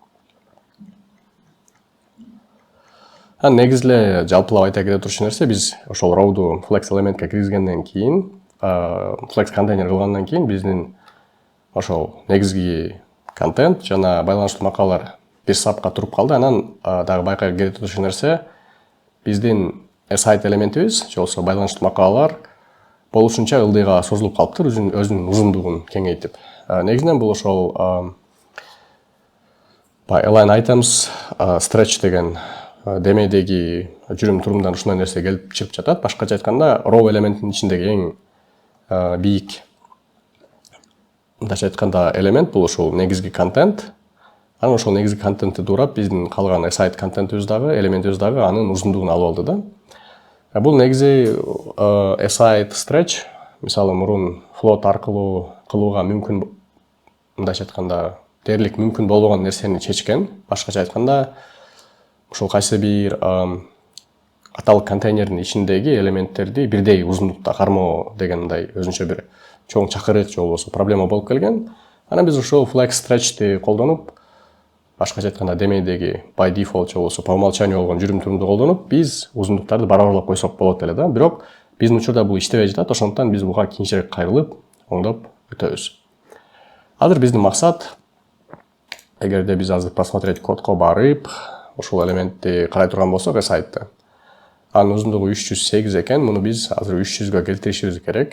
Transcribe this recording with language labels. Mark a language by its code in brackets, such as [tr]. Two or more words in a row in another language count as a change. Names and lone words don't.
[ky] Негизи эле жалпылап айта кете турчу нерсе, биз ошол rowду flex элементке киргизгенден кийин, flex контейнер кылгандан кийин биздин ошол негизги контент жана байланыштуу макалалар бир сапка туруп калды. Анан дагы байкай кете турчу нерсе, биздин aside элементибиз, же болбосо байланыштуу макалалар болушунча ылдыйга созулуп калыптыр, өзүнүн узундугун кеңейтип. Негизинен бул ошол [en] align items stretch [ky] деген демедеги жүрүм турумдан ушундай нерсе келип чыгып жатат. Башкача айтканда, row элементтин ичиндеги эң бийик, мындайча айтканда, элемент бул ошол негизги контент. Анан ошол негизги контентти туурап биздин калган aside контентибиз дагы, элементибиз дагы анын узундугун алып алды да. Бул негизи [en] aside stretch, [ky] мисалы мурун float аркылуу кылууга мүмкүн, мындайча айтканда, дээрлик мүмкүн болбогон нерсени чечкен. Башкача айтканда, ошол кайсы бир аталык контейнердин ичиндеги элементтерди бирдей узундукта кармоо деген мындай өзүнчө бир чоң чакырык же болбосо проблема болуп келген. Анан биз ошол [en] flex stretch'ти [ky] колдонуп, башкача айтканда демейдеги [en] by default [ky] же болбосо [ru] по умолчанию [ky] болгон жүрүм турумду колдонуп, биз узундуктарды барабарлап койсок болот эле да. Бирок биздин учурда бул иштебей жатат, ошондуктан биз буга кийинчерээк кайрылып, оңдоп өтөбүз. Азыр биздин максат, эгерде биз азыр посмотреть кодко барып, ошол элементти карай турган болсок, aside анын узундугу 308 экен, муну биз азыр 300гө келтиришибиз керек.